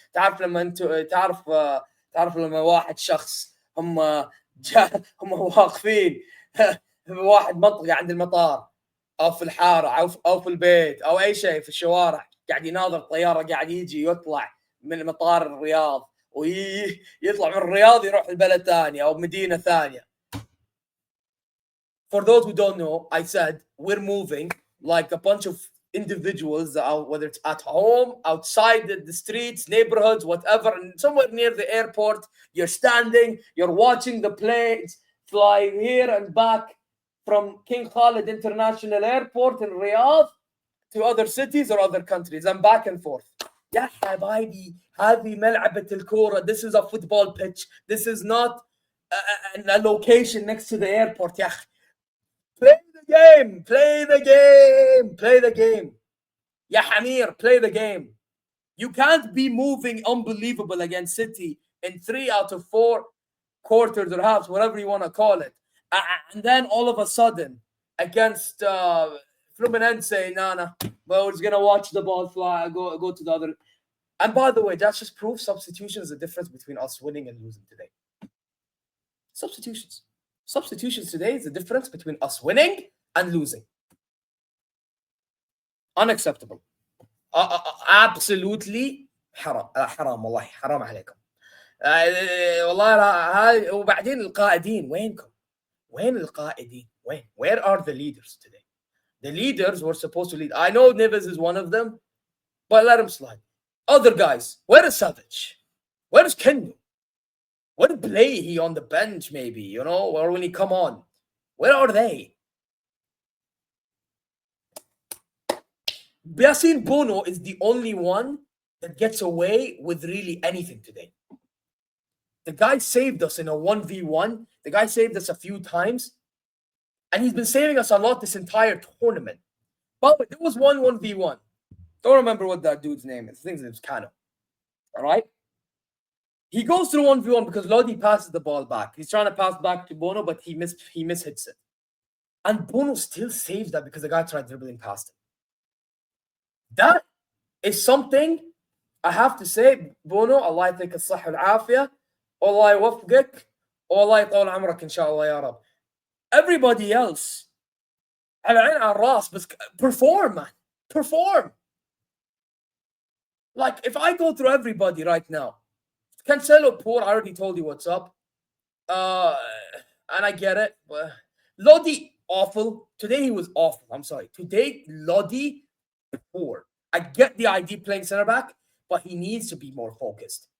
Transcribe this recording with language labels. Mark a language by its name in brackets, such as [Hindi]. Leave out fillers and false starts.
[Arabic] تعرف لما انت تعرف لما واحد شخص هم واقفين بواحد منطقة عند المطار أو في الحارة أو في البيت أو أي شيء في الشوارع، قاعد يناظر الطيارة قاعد يجي يطلع من مطار الرياض ويطلع من الرياض يروح لبلد ثانية أو مدينة ثانية. [English] For those who don't know, I said we're moving like a bunch of individuals, whether it's at home, outside the streets, neighborhoods, whatever, and somewhere near the airport. You're standing, you're watching the planes fly here and back from King Khalid International Airport in Riyadh to other cities or other countries and back and forth. [Arabic] يا حبايبي هذه ملعبة الكورة. [English] This is a football pitch. This is not a location next to the airport. [Arabic] يا أخي. [English] Play the game. Play the game. Play the game. Ya Hamir, play the game. You can't be moving unbelievable against City in 3 out of 4 quarters or halves, whatever you want to call it. And then all of a sudden, against Fluminense, well, it's going to watch the ball fly, go to the other. And by the way, that just proves substitution is the difference between us winning and losing today. Substitutions. Substitutions today is the difference between us winning and losing. Unacceptable. Absolutely [Arabic] حرام. حرام والله حرام عليكم. والله هاي. وبعدين القائدين وينكم؟ وين القائدين؟ وين؟ [English] Where are the leaders today? The leaders were supposed to lead. I know Neves is one of them, but let him slide. Other guys, where is Savage? Where is Kenu? What play he on the bench, maybe, you know, or when he come on? Where are they? Yassine Bono is the only one that gets away with really anything today. The guy saved us in a 1v1. The guy saved us a few times. And he's been saving us a lot this entire tournament. But there was one 1v1. Don't remember what that dude's name is. I think his name's Kano. All right? He goes through 1v1 because Lodi passes the ball back. He's trying to pass back to Bono, but he mishits it. And Bono still saves that because the guy tried dribbling past him. That is something I have to say, Bono, Allah [Arabic] يعطيك الصحة والعافية, [English] Allah [Arabic] يوفقك, [English] Allah [Arabic] يطول عمرك إن شاء الله يا رب. [English] Everybody else, [Arabic] على عين على الراس, بس [English] perform, man. Perform. Like, if I go through everybody right now, Cancelo, poor, I already told you what's up. And I get it. Lodi, awful. Today he was awful. I'm sorry. Today, Lodi, poor. I get the idea playing center back, but he needs to be more focused.